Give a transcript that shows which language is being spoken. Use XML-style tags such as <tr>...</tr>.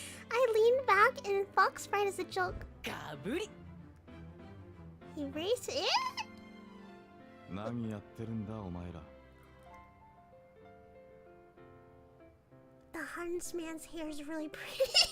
<en>I leaned back and Fox Sprite is a joke.</en> <ja>ガブリ</ja> <en>Erase it?</en> <ja>何やってるんだお前ら。</ja> <en>The huntsman's hair is really pretty.</en>